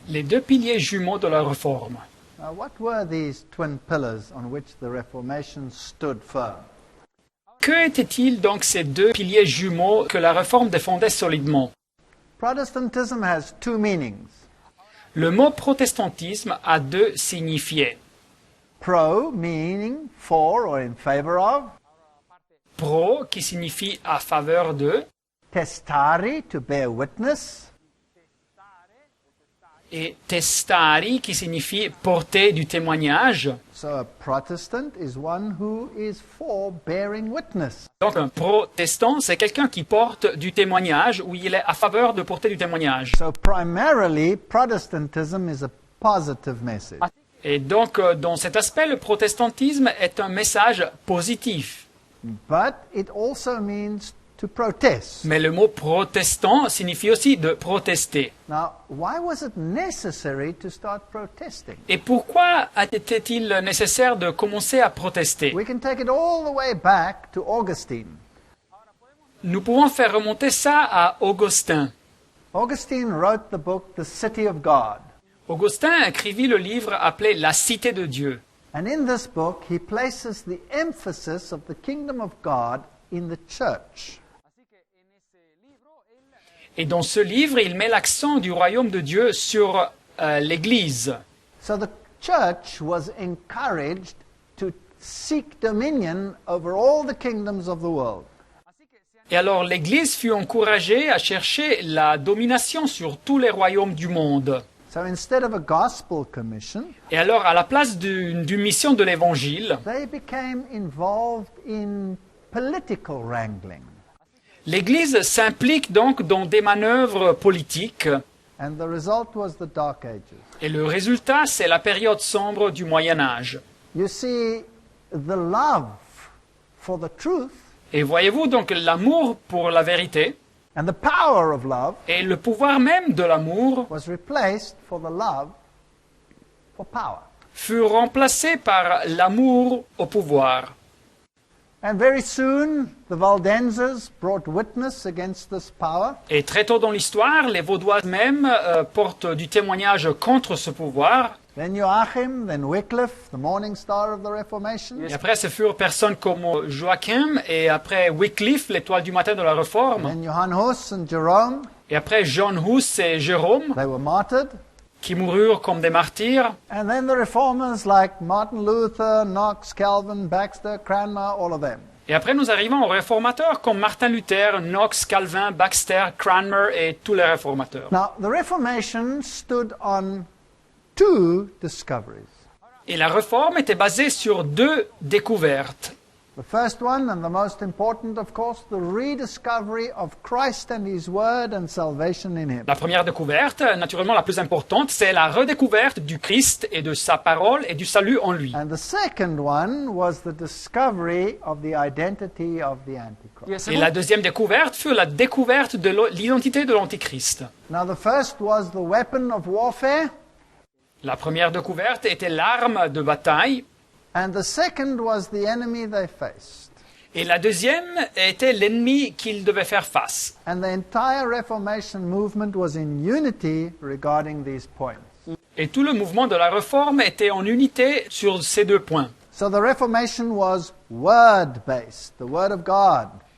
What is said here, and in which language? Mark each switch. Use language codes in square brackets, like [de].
[fr] Les deux piliers jumeaux de la Réforme. [en] Now, what were these twin pillars on which the Reformation stood firm? [fr] Que étaient-ils donc ces deux piliers jumeaux que la Réforme défendait solidement? [en] Protestantism has two meanings. [fr] Le mot protestantisme a deux signifiés. [en] Pro, meaning for or in favor of. [fr] Pro, qui signifie à faveur de, [en] Testari, to bear witness. [fr] et testari, qui signifie porter du témoignage. [en] So a Protestant is one who is for bearing witness. [fr] Donc un protestant, c'est quelqu'un qui porte du témoignage, ou il est à faveur de porter du témoignage. [en] So primarily, Protestantism is a positive message. [fr] Et donc, dans cet aspect, le protestantisme est un message positif. [en] But it also means to protest. [fr] Mais le mot protestant signifie aussi de protester. [en] Now, why was it necessary to start protesting? [fr] Et pourquoi était-il nécessaire de commencer à protester? [en] We can take it all the way back to Augustine. [fr] Nous pouvons faire remonter ça à Augustin. [en] Augustine wrote the book The City of God. [fr] Augustin écrivit le livre appelé La Cité de Dieu. [en] And in this book, he places the emphasis of the kingdom of God in the church. [fr] Et dans ce livre, il met l'accent du royaume de Dieu sur l'Église. [en] So the church was encouraged to seek dominion over all the kingdoms of the world. [fr] Et alors l'Église fut encouragée à chercher la domination sur tous les royaumes du monde. [en] So instead of a gospel commission, [fr] Et alors, à la place d'une mission de l'Évangile, [en] they became involved in political wrangling. [fr] l'Église s'implique donc dans des manœuvres politiques. [en] And the result was the Dark Ages. [fr] Et le résultat, c'est la période sombre du Moyen Âge. [en] You see, the love for the truth [fr] Et voyez-vous donc l'amour pour la vérité [en] and the power of love [fr] et le pouvoir même de l'amour [en] was replaced for the love for power. [fr] furent remplacés par l'amour au pouvoir. [en] And very soon, the Waldenses brought witness against this power. [fr] Et très tôt dans l'histoire, les Vaudois même portent du témoignage contre ce pouvoir. [en] Then Joachim, then Wycliffe, the morning star of the Reformation. [fr] Et après, ce furent personnes comme Joachim et après Wycliffe, l'étoile du matin de la Réforme. [en] Then Johann Hus and Jerome, [fr] Et après John Hus et Jérôme, [en] they were martyred. [fr] qui moururent comme des martyrs. [en] And then the reformers like Martin Luther, Knox, Calvin, Baxter, Cranmer, all of them. [fr] Et après, nous arrivons aux réformateurs comme Martin Luther, Knox, Calvin, Baxter, Cranmer et tous les réformateurs. [en] Now, the Reformation stood on two discoveries. [fr] Et la réforme était basée sur deux découvertes. [en] The first one, and the most important, of course, the rediscovery of Christ and His Word and salvation in Him. [fr] La première découverte, naturellement la plus importante, c'est la redécouverte du Christ et de sa parole et du salut en lui. [en] And the second one was the discovery of the identity of the Antichrist. [fr] Et la deuxième découverte fut la découverte de l'identité de l'Antichrist. [en] Now, the first was the weapon of warfare, [fr] La première découverte était l'arme de bataille. [en] and the second was the enemy they faced. [fr] Et la deuxième était l'ennemi qu'ils devaient faire face. [en] And the entire Reformation movement was in unity regarding these points. [fr] Et tout le mouvement de la réforme était en unité sur ces deux points. [en] So the Reformation was word-based, the Word of God.